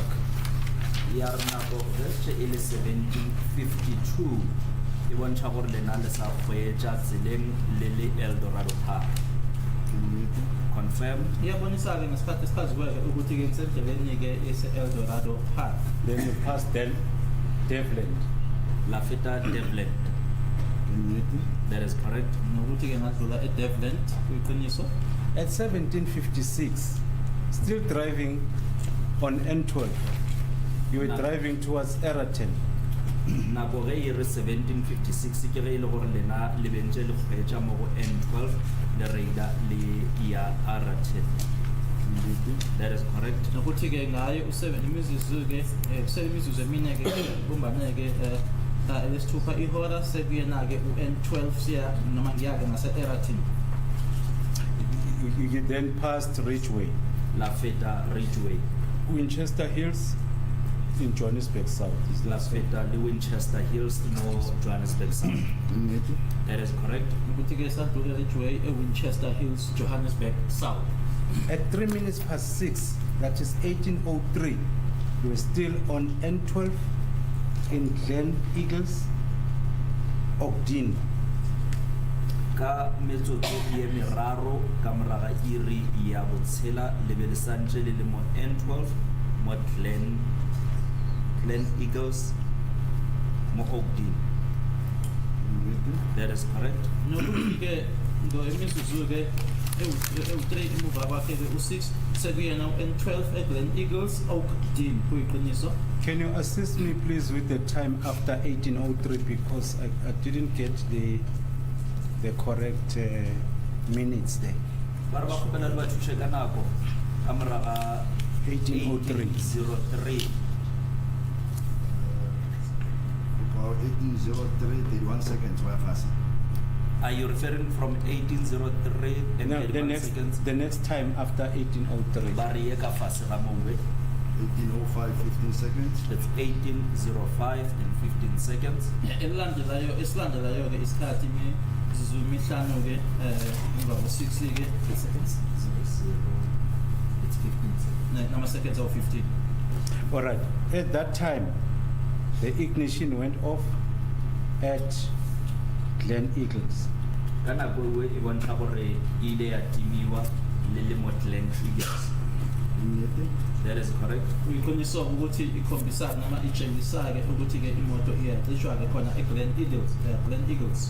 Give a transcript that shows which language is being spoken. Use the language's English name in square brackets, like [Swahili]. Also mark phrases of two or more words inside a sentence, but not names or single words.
[Northern Sotho] Ya re nako ge e le 17:52 e bontsha gore lena le sa kgweetša tseleng le le Eldorado Park. [English] Confirmed. [Zulu] iyabonisa-ke ngesikhathi esichaziweke ukuthi-ke ngisendleleni-ke ese-eldorado park. [English] Then you pass Devland. [Northern Sotho] La feta Devland. [English] That is correct. [Zulu] Nokuthi-ke ngadlula eDevland kuyiqiniso. [English] At 1756, still driving on N12, you were No. driving towards Eraten. [Northern Sotho] Nako ge e re 1756 ke ge e le gore lena le bentse le kgwetša mo go N12 le reida le ya Araten. [English] That is correct. [Zulu] Nokuthi-ke ngayo imizuzu-ke imizuzu emine-ke bumbane-ke elesithupha ihora sekuyena-ke u-N12 siya noma ngiyake ngase-Eraton. [English] You then passed Ridgeway, [Northern Sotho] La feta Ridgeway. [English] Winchester Hills in Johannesburg South. Is [Northern Sotho] La [English] that [Northern Sotho] feta le Winchester Hills mo Johannesburg South. [English] That is correct. [Zulu] Nokuthi-ke sadlula Ridgeway eWinchester Hills, Johannesburg South. [English] At 3 minutes past 6, that is 1803, you were still on N12 in Glen Eagles, Ogden. [Northern Sotho] Ka metsotso ye meraro ka moraga iri ya botshela le be le santse le le mo N12 mo Glen Eagles mo Ogden. [English] That is correct. [Zulu] Nokuthi-ke imizuzu-ke ewu-3 emuva kwakhe-ke u-6 sekuyena u-N12 eGlen Eagles, Ogden kuyiqiniso. [English] Can you assist me please with the time after 1803 because I didn't get the correct minutes there. [Northern Sotho] Ba re ba kgopela le ba thushe ka nako ka moraga 1803. 1803. [English] About 1803, 31 seconds, why fast? Are you referring from 1803 and No, 31 seconds? the next time after 1803. [Northern Sotho] Ba re ye ka fase ga mongwe. [English] 1805, 15 seconds. That's 1805 and 15 seconds. [Zulu] Esilandelayo-ke isikhathi imizuzu emihlanu-ke emva ko-6-ke seconds. [English] It's 15 seconds. [Zulu] Nama-seconds awu-15. [English] All right. At that time, the ignition went off at Glen Eagles. [Northern Sotho] Ka nako ewe e bontsha gore e ile ya timiwa le le mo Glen Eagles. [English] That is correct. [Zulu] Kuyiqiniso ukuthi ikhombisa noma itshengisa-ke ukuthi-ke imoto iyacishwa-ke khona eGlen Eagles.